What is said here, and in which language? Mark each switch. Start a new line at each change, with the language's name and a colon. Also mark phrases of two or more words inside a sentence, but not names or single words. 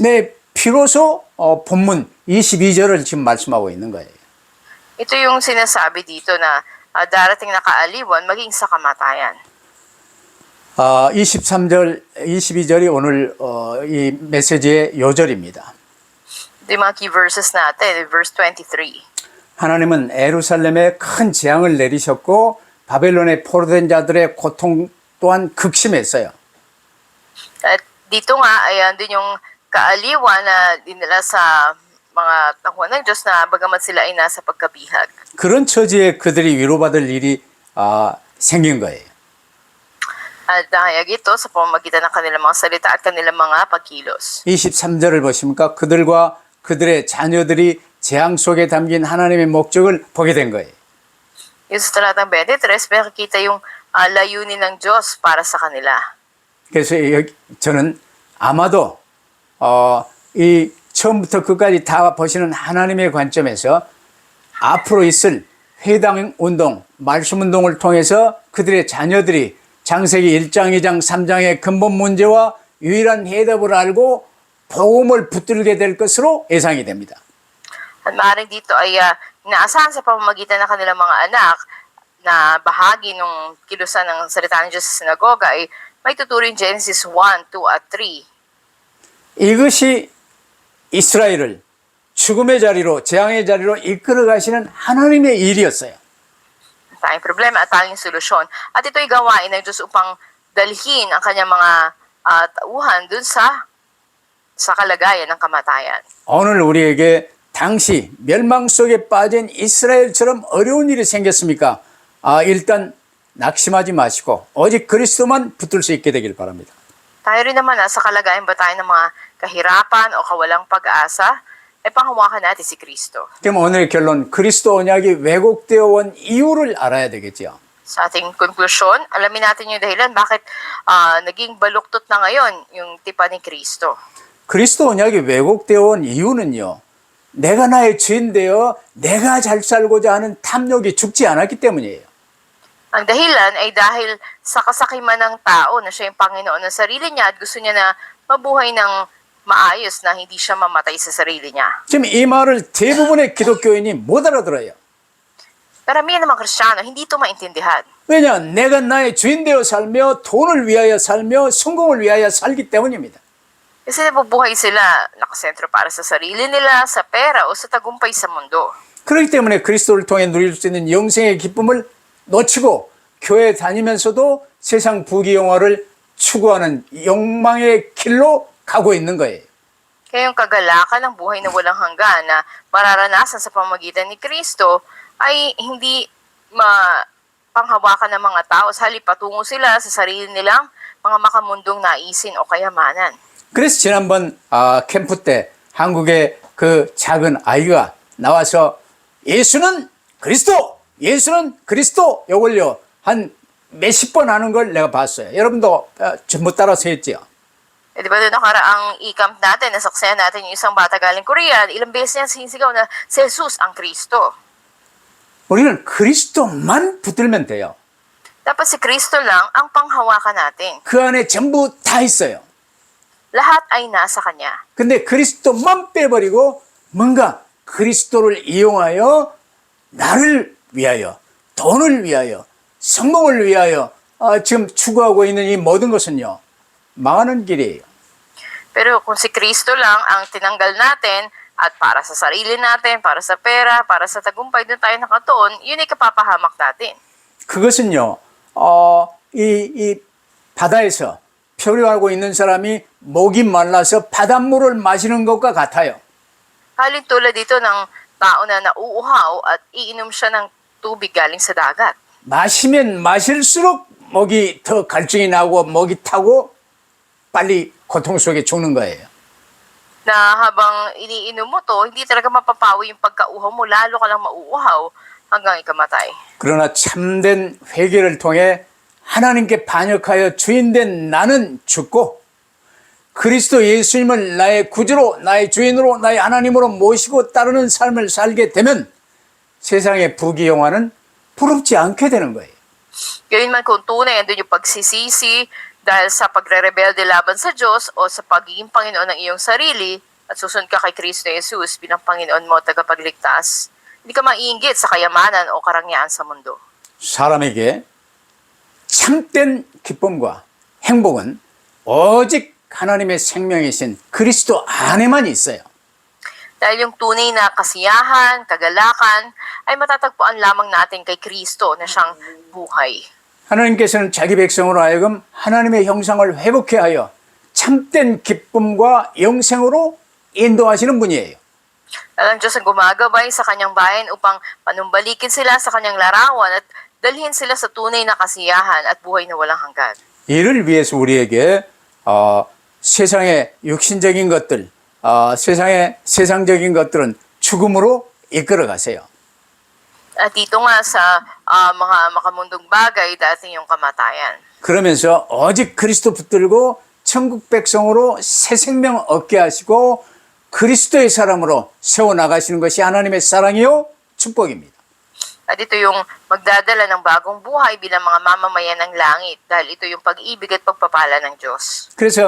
Korean: 네, 비로소 본문 22절을 지금 말씀하고 있는 거예요.
Filipino: Ito yung sinasabi dito na darating na kaaliwan maging sa kamatayan.
Korean: 23절, 22절이 오늘 이 메시지의 요절입니다.
Filipino: Ito yung mga
English: key verses
Filipino: natin, verse 23.
Korean: 하나님은 예루살렘에 큰 재앙을 내리셨고 바벨론에 포로된 자들의 고통 또한 극심했어요.
Filipino: At dito nga ay andun yung kaaliwan na dinala sa mga tauhan ng Diyos na bagamat sila ay nasa pagkabihag.
Korean: 그런 처지에 그들이 위로받을 일이 생긴 거예요.
Filipino: At nahayag ito sa pamamagitan ng kanilang mga salita at kanilang mga pagkilos.
Korean: 23절을 보십니까? 그들과 그들의 자녀들이 재앙 속에 담긴 하나님의 목적을 보게 된 거예요.
Filipino: Yung sa talatang 23, makikita yung layunin ng Diyos para sa kanila.
Korean: 그래서 저는 아마도 이 처음부터 끝까지 다 보시는 하나님의 관점에서 앞으로 있을 회당 운동, 말씀 운동을 통해서 그들의 자녀들이 창세기 1장, 2장, 3장의 근본 문제와 유일한 해답을 알고 복음을 붙들게 될 것으로 예상이 됩니다.
Filipino: At maaaring dito ay inaasahan sa pamamagitan ng kanilang mga anak na bahagi ng kilusan ng salita ng Diyos sa sinagoga ay may tuturing Genesis 1, 2 at 3.
Korean: 이것이 이스라엘을 죽음의 자리로, 재앙의 자리로 이끌어 가시는 하나님의 일이었어요.
Filipino: Tayong problema at tayong solusyon. At ito'y gawain ng Diyos upang dalhin ang kanyang mga tauhan dun sa kalagayan ng kamatayan.
Korean: 오늘 우리에게 당시 멸망 속에 빠진 이스라엘처럼 어려운 일이 생겼습니까? 일단 낙심하지 마시고 오직 그리스도만 붙들 수 있게 되길 바랍니다.
Filipino: Tayo rin naman sa kalagayan ba tayo ng mga kahirapan o kawalang pag-asa, ay panghawakan natin si Kristo.
Korean: 그럼 오늘의 결론, 그리스도 언약이 왜곡되어 온 이유를 알아야 되겠죠.
Filipino: Sa ating konklusyon, alamin natin yung dahilan bakit naging baluktot na ngayon yung tipan ni Kristo.
Korean: 그리스도 언약이 왜곡되어 온 이유는요, 내가 나의 주인 되어 내가 잘 살고자 하는 탐욕이 죽지 않았기 때문이에요.
Filipino: Ang dahilan ay dahil sa kasakiman ng tao na siya yung Panginoon ng sarili niya at gusto niya na mabuhay ng maayos na hindi siya mamatay sa sarili niya.
Korean: 지금 이 말을 대부분의 기독교인이 못 알아들어요.
Filipino: Karamihan ng mga Kristiyano, hindi ito maintindihan.
Korean: 왜냐? 내가 나의 주인 되어 살며 돈을 위하여 살며 성공을 위하여 살기 때문입니다.
Filipino: Kasi nabubuhay sila nakasentro para sa sarili nila, sa pera o sa tagumpay sa mundo.
Korean: 그렇기 때문에 그리스도를 통해 누릴 수 있는 영생의 기쁨을 놓치고 교회 다니면서도 세상 부귀영화를 추구하는 욕망의 길로 가고 있는 거예요.
Filipino: Kaya yung kagalakan ng buhay na walang hanggan na mararanasan sa pamamagitan ni Kristo ay hindi panghawakan ng mga tao. Sa halip patungo sila sa sarili nilang mga makamundong naisin o kayamanan.
Korean: 그래서 지난번 캠프 때 한국의 그 작은 아이가 나와서 예수는 그리스도! 예수는 그리스도! 요걸요 한 몇십 번 하는 걸 내가 봤어요. 여러분도 전부 따라서 했죠.
Filipino: Eh, di ba doon nakaraang i-camp natin, nasaksihan natin yung isang bata galing Korea, ilang beses niya sinisigaw na si Jesus ang Kristo.
Korean: 우리는 그리스도만 붙들면 돼요.
Filipino: Dapat si Kristo lang ang panghawakan natin.
Korean: 그 안에 전부 다 있어요.
Filipino: Lahat ay nasa Kanya.
Korean: 근데 그리스도만 빼버리고 뭔가 그리스도를 이용하여 나를 위하여, 돈을 위하여, 성공을 위하여 지금 추구하고 있는 이 모든 것은요, 망하는 길이에요.
Filipino: Pero kung si Kristo lang ang tinanggal natin at para sa sarili natin, para sa pera, para sa tagumpay doon tayo nakatuon, yun ay kapapahamak natin.
Korean: 그것은요, 이 바다에서漂流하고 있는 사람이 목이 말라서 바닷물을 마시는 것과 같아요.
Filipino: Halin tulad dito ng tao na nauuhaw at iinom siya ng tubig galing sa dagat.
Korean: 마시면 마실수록 목이 더 갈증이 나고 목이 타고 빨리 고통 속에 죽는 거예요.
Filipino: Na habang iniinom mo to, hindi talaga mapapawi yung pagkauhaw mo, lalo ka lang mauuhaw hanggang ikamatay.
Korean: 그러나 참된 회개를 통해 하나님께 반역하여 주인된 나는 죽고 그리스도 예수님을 나의 구주로, 나의 주인으로, 나의 하나님으로 모시고 따르는 삶을 살게 되면 세상의 부귀영화는 부럽지 않게 되는 거예요.
Filipino: Gayunman kung tunay andun yung pagsisisi dahil sa pagre-rebelde laban sa Diyos o sa pagiging Panginoon ng iyong sarili at susunod ka kay Kristo Jesus bilang Panginoon mo at tagapagligtas, hindi ka maiinggit sa kayamanan o karangyaan sa mundo.
Korean: 사람에게 참된 기쁨과 행복은 오직 하나님의 생명이신 그리스도 안에만 있어요.
Filipino: Dahil yung tunay na kasiyahan, kagalakan, ay matatagpuan lamang natin kay Kristo na siyang buhay.
Korean: 하나님께서는 자기 백성으로 하여금 하나님의 형상을 회복해 하여 참된 기쁨과 영생으로 인도하시는 분이에요.
Filipino: Ang Diyos ang gumagabay sa kanyang bayan upang panumbalikin sila sa kanyang larawan at dalhin sila sa tunay na kasiyahan at buhay na walang hanggan.
Korean: 이를 위해서 우리에게 세상의 육신적인 것들, 세상의 세상적인 것들은 죽음으로 이끌어 가세요.
Filipino: At dito nga sa mga makamundong bagay, dati yung kamatayan.
Korean: 그러면서 오직 그리스도 붙들고 천국 백성으로 새 생명 얻게 하시고 그리스도의 사람으로 세워나가시는 것이 하나님의 사랑이요 축복입니다.
Filipino: At ito yung magdadala ng bagong buhay bilang mga mamamayan ng langit dahil ito yung pag-ibig at pagpapala ng Diyos.